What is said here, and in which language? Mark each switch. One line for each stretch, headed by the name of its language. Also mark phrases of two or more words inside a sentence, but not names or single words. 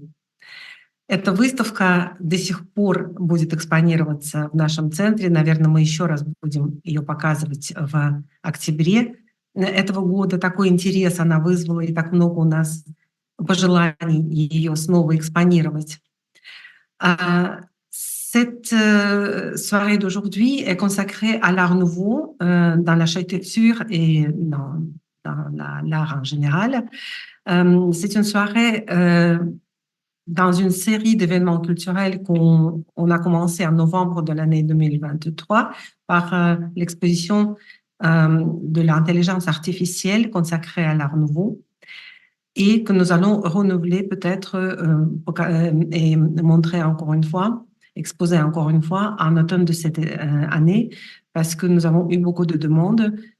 Russian: Эта выставка до сих пор будет экспонироваться в нашем центре. Наверное, мы еще раз будем ее показывать в октябре этого года. Такой интерес она вызвала, и так много у нас пожеланий ее снова экспонировать.
French: Cette soirée d'aujourd'hui est consacrée à l'art nouveau dans l'architecture et dans l'art en général. C'est une soirée dans une série d'événements culturels qu'on a commencé en novembre de l'année 2023 par l'exposition de l'intelligence artificielle consacrée à l'art nouveau et que nous allons renouveler peut-être et montrer encore une fois, exposer encore une fois en automne de cette année, parce que nous avons eu beaucoup de demandes